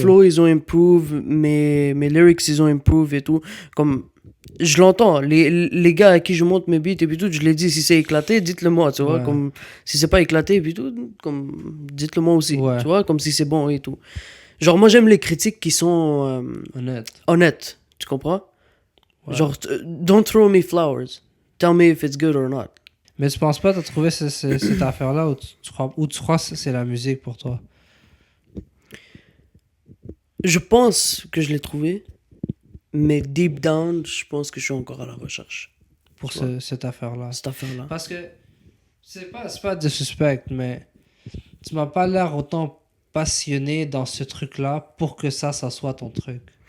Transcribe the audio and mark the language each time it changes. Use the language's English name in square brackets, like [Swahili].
[French] flows, ils ont improve, mes lyrics, ils ont improve et tout. Comme, je l'entends. Les gars à qui je monte mes beats et puis tout, je les dis, si c'est éclaté, dites-le moi, tu vois. Ouais. Comme, si c'est pas éclaté et puis tout, comme, dites-le moi aussi. Ouais. Tu vois? Comme si c'est bon et tout. Genre, moi, j'aime les critiques qui sont Honnête. honnêtes. Tu comprends? Ouais. [English] Genre, don't throw me flowers. Tell me if it's good or not. [French] Mais tu penses pas que t'as trouvé cette affaire-là ou tu crois que c'est la musique pour toi? Je pense que je l'ai trouvé, mais [English] deep down, [French] je pense que je suis encore à la recherche. Pour Ouais. cette affaire-là? Cette affaire-là. Parce que c'est pas disrespect, mais tu m'as pas l'air autant passionné dans ce truc-là pour que ça soit ton truc.